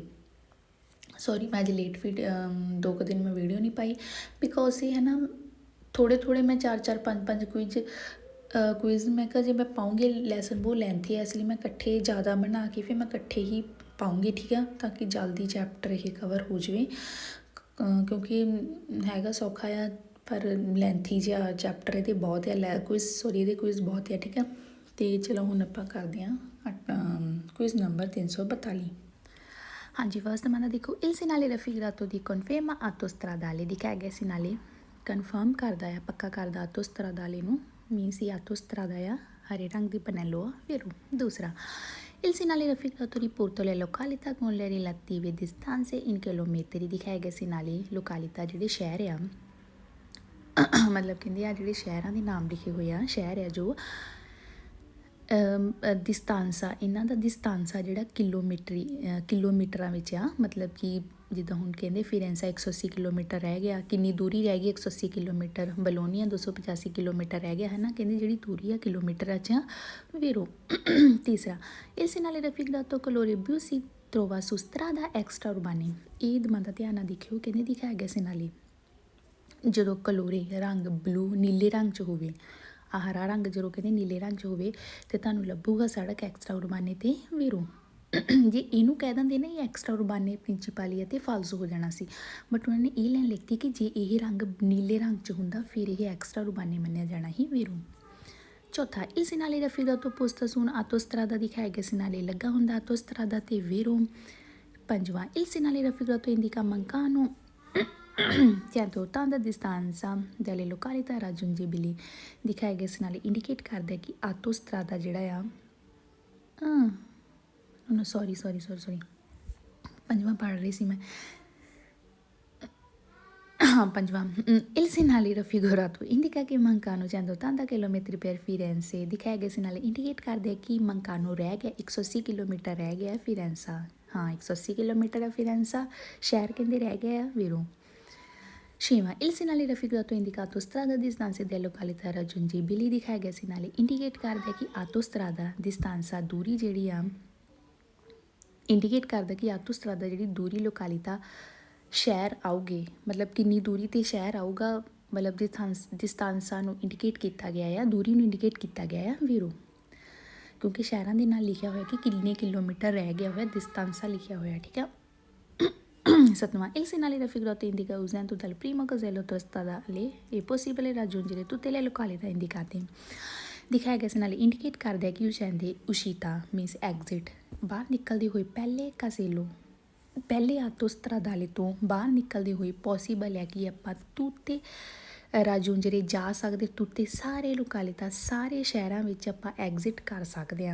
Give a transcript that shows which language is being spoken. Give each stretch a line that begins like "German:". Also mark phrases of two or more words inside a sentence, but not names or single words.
Punjabi: ਸੌਰੀ ਮੈਂ ਅੱਜ ਲੇਟ 2 ਕੁ ਦਿਨ ਮੈਂ ਵੀਡੀਓ ਨਹੀਂ ਪਾਈ ਬਿਕੋਜ਼ ਇਹ ਹੈ ਨਾ ਥੋੜ੍ਹੇ ਮੈਂ 4 5 ਕੁਇਜ਼ ਮੈਂ ਕਿਹਾ ਜੇ ਮੈਂ ਪਾਉਂਗੀ ਲੈਸਨ ਬਹੁਤ ਲੈਂਥੀ ਹੈ, ਇਸ ਲਈ ਮੈਂ ਇਕੱਠੇ ਜ਼ਿਆਦਾ ਬਣਾ ਕੇ ਫਿਰ ਮੈਂ ਇਕੱਠੇ ਹੀ ਪਾਉਂਗੀ, ਠੀਕ ਆ, ਤਾਂ ਕਿ ਜਲਦੀ ਚੈਪਟਰ ਇਹ ਕਵਰ ਹੋ ਜਾਵੇ। ਕਿਉਂਕਿ ਹੈਗਾ ਸੌਖਾ ਆ ਪਰ ਲੈਂਥੀ ਜਿਹਾ ਚੈਪਟਰ ਇਹਦੇ ਬਹੁਤ ਆ, ਇਹਦੇ ਕੁਇਜ਼ ਬਹੁਤ ਆ, ਠੀਕ ਆ। ਅਤੇ ਚਲੋ ਹੁਣ ਆਪਾਂ ਕਰਦੇ ਹਾਂ ਕੁਇਜ਼ ਨੰਬਰ 342। ਹਾਂਜੀ ਫਸਟ ਮੈਂ ਦੇਖੋ
Italian: il segnale raffigurato di conferma autostradale
Punjabi: ਦਿਖਾਇਆ ਗਿਆ segnale ਕਨਫਰਮ ਕਰਦਾ ਆ, ਪੱਕਾ ਕਰਦਾ autostradale ਨੂੰ, ਮੀਨਸ ਇਹ autostrada ਆ, ਹਰੇ ਰੰਗ ਦੀ ਪਨੈਲੋ ਆ ਵੈਰੂ। ਦੂਸਰਾ
Italian: il segnale raffigurato riporta le località con le relative distanze in chilometri
Punjabi: ਦਿਖਾਇਆ ਗਿਆ segnale ਲੋਕਾਲਿਟਾ ਜਿਹੜੇ ਸ਼ਹਿਰ ਆ ਮਤਲਬ ਕਹਿੰਦੇ ਆ ਜਿਹੜੇ ਸ਼ਹਿਰਾਂ ਦੇ ਨਾਮ ਲਿਖੇ ਹੋਏ ਆ, ਸ਼ਹਿਰ ਆ ਜੋ ਦਿਸਤਾਂਸਾ, ਇਹਨਾਂ ਦਾ ਦਿਸਤਾਂਸਾ ਜਿਹੜਾ ਕਿਲੋਮੀਟਰਾਂ ਵਿੱਚ ਆ। ਮਤਲਬ ਕਿ ਜਿੱਦਾਂ ਹੁਣ ਕਹਿੰਦੇ ਫਿਰੈਂਸਾ 180 ਕਿਲੋਮੀਟਰ ਰਹਿ ਗਿਆ, ਕਿੰਨੀ ਦੂਰੀ ਰਹਿ ਗਈ 180 ਕਿਲੋਮੀਟਰ, ਬਲੋਨੀਆ 285 ਕਿਲੋਮੀਟਰ ਰਹਿ ਗਿਆ ਹੈ ਨਾ, ਕਹਿੰਦੇ ਜਿਹੜੀ ਦੂਰੀ ਆ ਕਿਲੋਮੀਟਰਾਂ 'ਚ ਆ ਵੈਰੋ। ਤੀਸਰਾ ਇਸ ਨਾਲੇ
Italian: raffigurato colore blu si trova su strada extraurbane
Punjabi: ਇਹ ਦਮਾਂ ਦਾ ਧਿਆਨ ਨਾਲ ਦੇਖਿਓ, ਕਹਿੰਦੇ ਦਿਖਾਇਆ ਗਿਆ segnale ਜਦੋਂ ਕਲੋਰੇ ਰੰਗ ਬਲੂ ਨੀਲੇ ਰੰਗ 'ਚ ਹੋਵੇ, ਆ ਹਰਾ ਰੰਗ ਜਦੋਂ ਕਹਿੰਦੇ ਨੀਲੇ ਰੰਗ 'ਚ ਹੋਵੇ ਅਤੇ ਤੁਹਾਨੂੰ ਲੱਭੂਗਾ ਸੜਕ
Italian: extraurbane
Punjabi: ਅਤੇ ਵੈਰੋ। ਜੇ ਇਹਨੂੰ ਕਹਿ ਦਿੰਦੇ ਨਾ ਇਹ
Italian: extraurbane principali
Punjabi: ਅਤੇ ਫਾਲਸ ਹੋ ਜਾਣਾ ਸੀ, ਬਟ ਉਹਨਾਂ ਨੇ ਇਹ ਲਾਈਨ ਲਿਖਤੀ ਕਿ ਜੇ ਇਹ ਰੰਗ ਨੀਲੇ ਰੰਗ 'ਚ ਹੁੰਦਾ ਫਿਰ ਇਹ
Italian: extraurbane
Punjabi: ਮੰਨਿਆ ਜਾਣਾ ਹੀ ਵੈਰੋ। ਚੌਥਾ
Italian: il segnale raffigurato posta su un'autostrada
Punjabi: ਦਿਖਾਇਆ ਗਿਆ segnale ਲੱਗਾ ਹੁੰਦਾ autostrada ਤੇ ਵੈਰੋ। ਪੰਜਵਾਂ
Italian: il segnale raffigurato indica mancano 180 distanza dalle località raggiungibili
Punjabi: ਦਿਖਾਇਆ ਗਿਆ segnale ਇੰਡੀਕੇਟ ਕਰਦਾ ਕਿ ਆਟੋਸਟਰਾਦਾ ਜਿਹੜਾ ਆ ਸੌਰੀ ਪੰਜਵਾਂ ਪੜ੍ਹ ਰਹੀ ਸੀ ਮੈਂ। ਹਾਂ ਪੰਜਵਾਂ
Italian: il segnale raffigurato indica che mancano 180 chilometri per Firenze
Punjabi: ਦਿਖਾਇਆ ਗਿਆ segnale ਇੰਡੀਕੇਟ ਕਰਦਾ ਕਿ ਮੰਕਾਨੋ ਰਹਿ ਗਿਆ 180 ਕਿਲੋਮੀਟਰ ਰਹਿ ਗਿਆ ਫਿਰੈਂਸਾ। ਹਾਂ 180 ਕਿਲੋਮੀਟਰ ਆ ਫਿਰੈਂਸਾ ਸ਼ਹਿਰ ਕਹਿੰਦੇ ਰਹਿ ਗਿਆ ਵੈਰੋ। ਛੇਵਾਂ
Italian: il segnale raffigurato indica autostrada distanze delle località raggiungibili
Punjabi: ਦਿਖਾਇਆ ਗਿਆ segnale ਇੰਡੀਕੇਟ ਕਰਦਾ ਕਿ
Italian: autostrada distanza
Punjabi: ਦੂਰੀ ਜਿਹੜੀ ਆ ਇੰਡੀਕੇਟ ਕਰਦਾ ਕਿ ਆਟੋਸਟਰਾਦਾ ਜਿਹੜੀ ਦੂਰੀ ਲੋਕਾਲਿਤਾ ਸ਼ਹਿਰ ਆਊਗੇ, ਮਤਲਬ ਕਿੰਨੀ ਦੂਰੀ 'ਤੇ ਸ਼ਹਿਰ ਆਊਗਾ, ਮਤਲਬ ਦਿਸਤਾਂਸਾ ਨੂੰ ਇੰਡੀਕੇਟ ਕੀਤਾ ਗਿਆ ਆ, ਦੂਰੀ ਨੂੰ ਇੰਡੀਕੇਟ ਕੀਤਾ ਗਿਆ ਆ ਵੈਰੋ। ਕਿਉਂਕਿ ਸ਼ਹਿਰਾਂ ਦੇ ਨਾਲ ਲਿਖਿਆ ਹੋਇਆ ਕਿ ਕਿੰਨੇ ਕਿਲੋਮੀਟਰ ਰਹਿ ਗਿਆ ਹੋਇਆ, ਦਿਸਤਾਂਸਾ ਲਿਖਿਆ ਹੋਇਆ, ਠੀਕ ਆ। ਸੱਤਵਾਂ
Italian: il segnale raffigurato indica usando dal primo casello autostradale è possibile raggiungere tutte le località indicate
Punjabi: ਦਿਖਾਇਆ ਗਿਆ segnale ਇੰਡੀਕੇਟ ਕਰਦਾ ਕਿ
Italian: uscendo uscita
English: means exit
Punjabi: ਬਾਹਰ ਨਿਕਲਦੇ ਹੋਏ ਪਹਿਲੇ ਆਟੋਸਟਰਾਦਾਲੇ ਤੋਂ ਬਾਹਰ ਨਿਕਲਦੇ ਹੋਏ ਪੋਸੀਬਲ ਹੈ ਕਿ ਆਪਾਂ
Italian: tutte raggiungere
Punjabi: ਜਾ ਸਕਦੇ, ਤੁੱਤੇ ਸਾਰੇ ਲੋਕਾਲਿਤਾ ਸਾਰੇ ਸ਼ਹਿਰਾਂ ਵਿੱਚ ਆਪਾਂ ਐਗਜ਼ਿਟ ਕਰ ਸਕਦੇ ਹਾਂ।